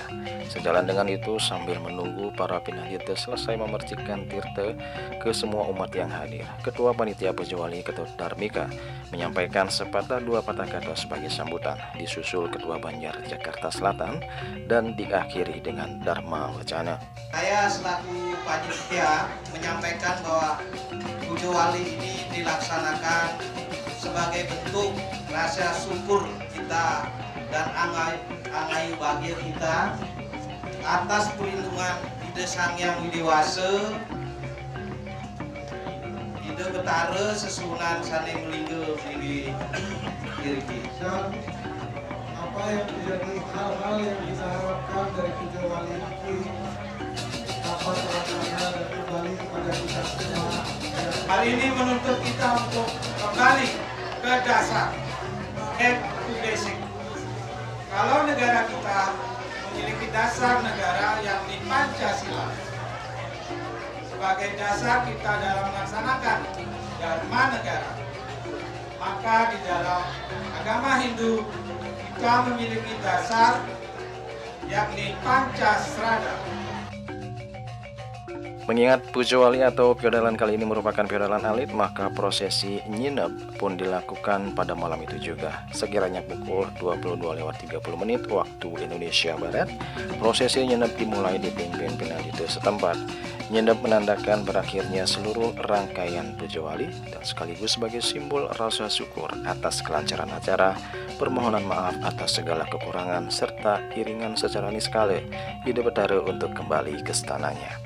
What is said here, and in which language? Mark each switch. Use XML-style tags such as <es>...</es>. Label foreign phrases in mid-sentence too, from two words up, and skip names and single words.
<id>Sejalan dengan itu, sambil menunggu para pinandita selesai memercikan tirta ke semua umat yang hadir, Ketua Panitia Pujawali Ketut Darmika menyampaikan sepatah dua patah kata sebagai sambutan, disusul Ketua Banjar Jakarta Selatan dan diakhiri dengan Dharma Wacana. Saya selaku panitia menyampaikan bahwa Pujawali ini dilaksanakan sebagai bentuk rasa syukur kita dan angai bahagia kita atas perlindungan Ide Sang Hyang Widewasa, Ide Betara Sesunan Sane Melingga Dewi Kiriki. Dan apa yang menjadi hal-hal yang kita harapkan dari Pujawali ini dapat terlaksana dan kembali kepada kita semua. Hal ini menuntut kita untuk kembali ke dasar,</id> <en>back to basic.</en> <id>Kalau negara kita memiliki dasar negara yang di Pancasila sebagai dasar kita dalam melaksanakan dharma negara, maka di dalam agama Hindu kita memiliki dasar yakni Pancasrada. Mengingat Pujawali atau piodalan kali ini merupakan piodalan alit, maka prosesi nyinep pun dilakukan pada malam itu juga. Sekiranya pukul 22:30 waktu Indonesia Barat, prosesi nyinep dimulai dipimpin pinandita setempat. Nyinep menandakan berakhirnya seluruh rangkaian Pujawali dan sekaligus sebagai simbol rasa syukur atas kelancaran acara, permohonan maaf atas segala kekurangan, serta iringan secara niskale Ide Betara untuk kembali ke istananya.</id>